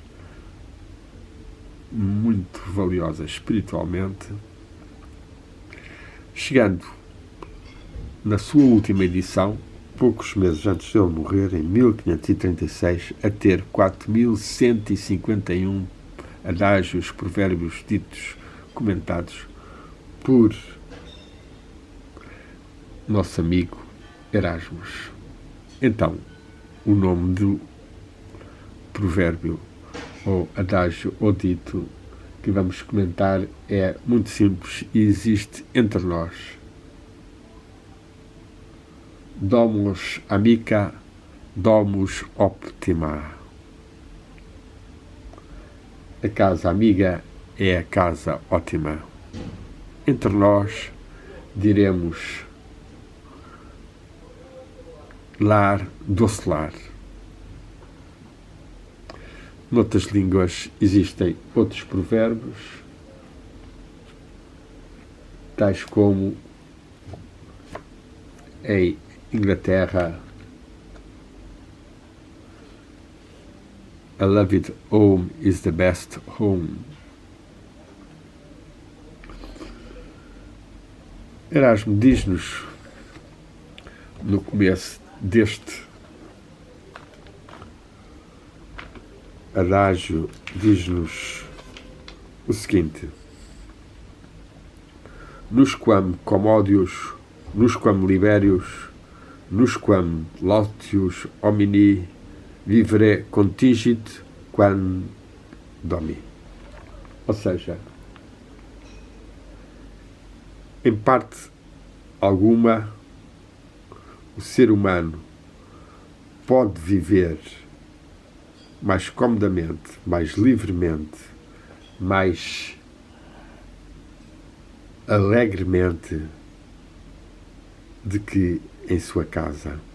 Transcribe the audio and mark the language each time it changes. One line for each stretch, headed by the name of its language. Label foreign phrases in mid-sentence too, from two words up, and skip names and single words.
Portuguese: muito valiosa espiritualmente, chegando na sua última edição, poucos meses antes de ele morrer, em 1536, a ter 4.151 adágios, provérbios ditos, comentados por nosso amigo Erasmus. Então, o nome do provérbio ou adágio ou dito que vamos comentar é muito simples e existe entre nós.
Latin: Domus amica, domus optima.
Portuguese: A casa amiga é a casa ótima. Entre nós diremos lar, doce lar. Noutras línguas existem outros provérbios, tais como em Inglaterra,
English: a loved home is the best home.
Portuguese: Erasmo diz-nos, no começo deste adágio, diz-nos o seguinte:
Latin: nusquam commodius, nusquam liberius, nusquam lautius homini vivere contingit quam domi.
Portuguese: Ou seja, em parte alguma, o ser humano pode viver mais comodamente, mais livremente, mais alegremente de que em sua casa.